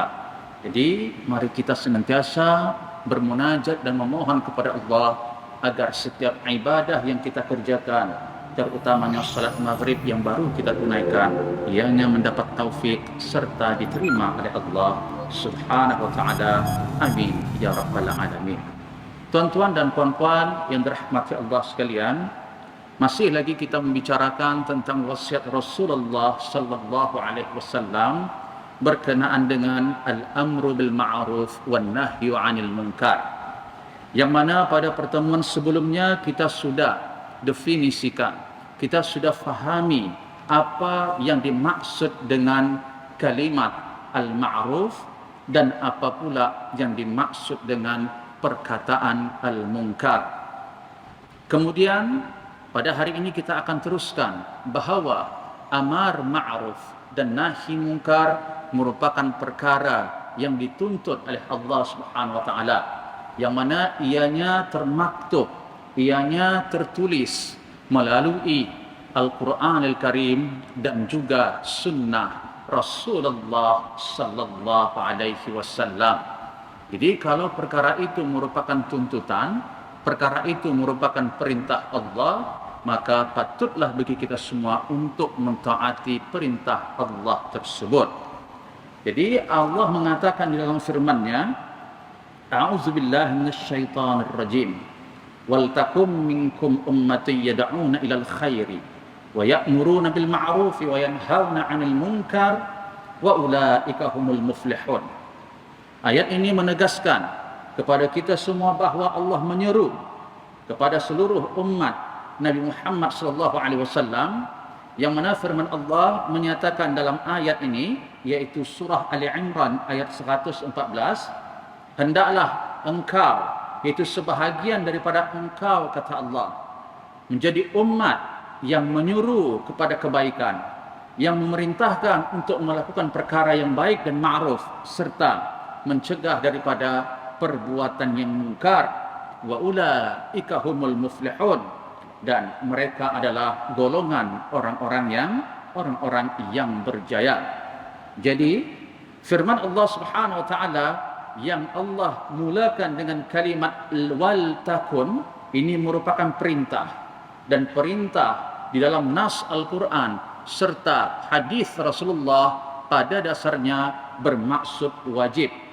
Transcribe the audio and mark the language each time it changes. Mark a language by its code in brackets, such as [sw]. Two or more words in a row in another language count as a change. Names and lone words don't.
[ms] Jadi mari kita senantiasa bermunajat dan memohon kepada Allah agar setiap ibadah yang kita kerjakan, terutamanya salat maghrib yang baru kita tunaikan, ianya mendapat taufik serta diterima oleh Allah [ar] سبحانه وتعالى. آمين يا رب العالمين. [ms] Tuan-tuan dan puan-puan yang dirahmati Allah sekalian, masih lagi kita membicarakan tentang wasiat Rasulullah [ar] صلى الله عليه وسلم [ms] berkenaan dengan [ar] الأمر بالمعروف والنهي عن المنكر. [ms] Yang mana pada pertemuan sebelumnya kita sudah definisikan, kita sudah fahami apa yang dimaksud dengan kalimat al-ma'ruf dan apa pula yang dimaksud dengan perkataan al-munkar. Kemudian pada hari ini kita akan teruskan bahawa amar ma'ruf dan nahi munkar merupakan perkara yang dituntut oleh Allah [ar] سبحانه وتعالى, [ms] yang mana ianya termaktub, ianya tertulis melalui [ar] القرآن الكريم [ms] dan juga sunnah Rasulullah [ar] صلى الله عليه وسلم. [ms] Jadi kalau perkara itu merupakan tuntutan, perkara itu merupakan perintah Allah, maka patutlah bagi kita semua untuk mentaati perintah Allah tersebut. Jadi Allah mengatakan di dalam firman-Nya, [ar] أعوذ بالله من الشيطان الرجيم. ولتكن منكم أمة يدعون إلى الخير ويأمرون بالمعروف وينهون عن المنكر وأولئك هم المفلحون. [ms] Ayat ini menegaskan kepada kita semua bahawa Allah menyeru kepada seluruh umat Nabi Muhammad [ar] صلى الله عليه وسلم [ms] yang mana firman Allah menyatakan dalam ayat ini, yaitu surah Ali Imran ayat 114, hendaklah engkau, yaitu sebahagian daripada engkau, kata Allah, menjadi umat yang menyuruh kepada kebaikan, yang memerintahkan untuk melakukan perkara yang baik dan ma'ruf, serta mencegah daripada perbuatan yang mungkar. [ar] وأولئك هم المفلحون, [ms] dan mereka adalah golongan orang-orang yang berjaya. Jadi firman Allah [ar] سبحانه وتعالى [ms] yang Allah mulakan dengan kalimat [ar] ولتكن [ms] ini merupakan perintah, dan perintah di dalam nas Al-Quran serta hadis Rasulullah pada dasarnya bermaksud wajib.